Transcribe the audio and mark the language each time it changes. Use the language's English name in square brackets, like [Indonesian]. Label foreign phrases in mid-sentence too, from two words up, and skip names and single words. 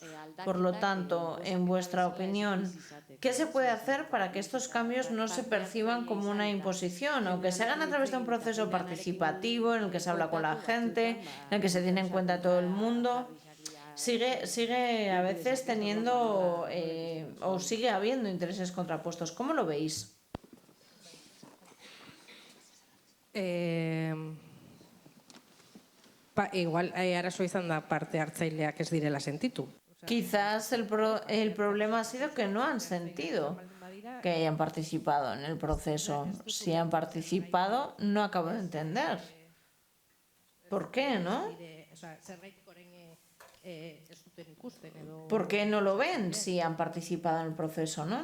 [Spanish] Por lo tanto, en vuestra opinión, ¿qué se puede hacer para que estos cambios no se perciban como una imposición o que se hagan a través de un proceso participativo en el que se habla con la gente, en el que se tiene en cuenta todo el mundo? Sigue a veces teniendo o sigue habiendo intereses contrapuestos. ¿Cómo lo veis? [Basque] igual arazo izan da parte hartzaileak ez direla sentitu. [Spanish] Quizás el problema ha sido que no han sentido que hayan participado en el proceso. Si han participado, no acabo de entender. ¿Por qué, no? ¿Por qué no lo ven si han participado en el proceso, no?